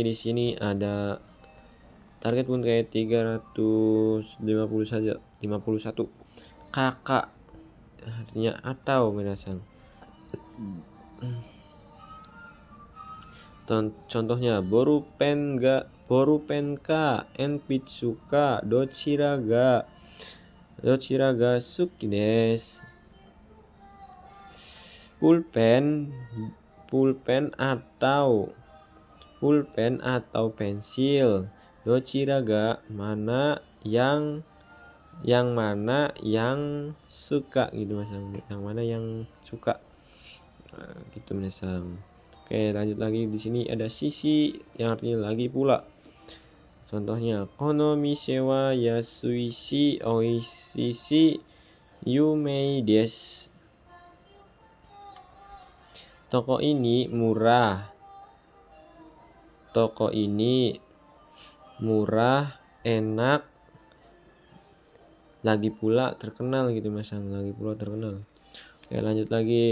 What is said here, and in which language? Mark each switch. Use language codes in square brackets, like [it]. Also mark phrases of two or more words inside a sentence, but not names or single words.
[id] Di sini ada target pun kayak 350 saja, 51. Kakak artinya atau minasang. [ja] Contohnya ボールペンか鉛筆かどちらが好きです. [id] Pulpen atau pensil. [ja] どちらが [id] mana yang mana yang suka gitu masang, yang mana yang suka gitu masang. Oke, lanjut lagi. Di sini ada sisi yang artinya lagi pula. [ja] Contohnya この店は安いし美味しいし有名です. [id] Toko ini murah, enak, lagi pula terkenal gitu masang, lagi pula terkenal. Oke, lanjut lagi.